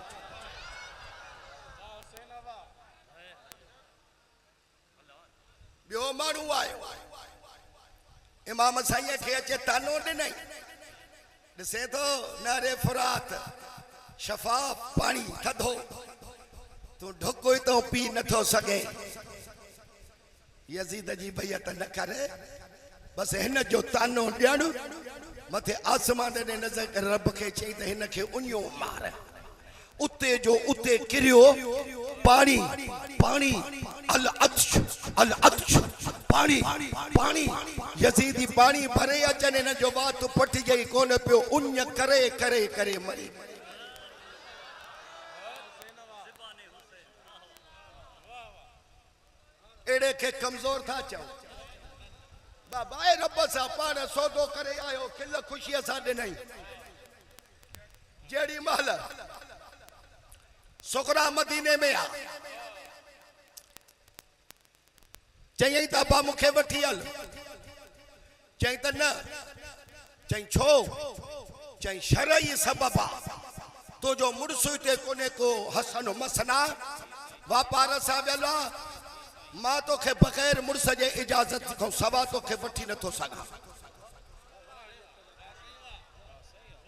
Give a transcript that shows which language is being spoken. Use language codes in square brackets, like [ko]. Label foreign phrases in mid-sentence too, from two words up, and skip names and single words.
[sd] ॿियो माण्हू आयो इमाम साईं खे अचे तानो ॾिनई ॾिसे थो नारे फुरात शफ़ाफ पानी थधो तू ढुक ई तो पी नथो सघे यजीद जी भैया त न करे बसि हिन जो तानो ॾियणु मथे आसमान ॾे नज़र करे रब खे चई त हिन खे उञो मार उते जो उते किरियो पानी पानी [ar] العطش [sd] पानी पानी यजीदी पानी भरे अचनि हिन जो वात पटिजई कोन पियो उञ करे करे करे मरी एड़े के कमजोर था चओ बाबा रब सां पाण सौदो करे आयो खिल खुशीअ सां ॾिनई जेड़ी महल सुकरा मदीने में आ चई त अबा मूंखे वठी हल चई त न चई छो चई शरई सबब आ तो जो मुड़स हिते कोने को हसन मसना वापार सां वियल आ मां तोखे बग़ैर मुड़स जे इजाज़त खां सवा तोखे वठी नथो सघां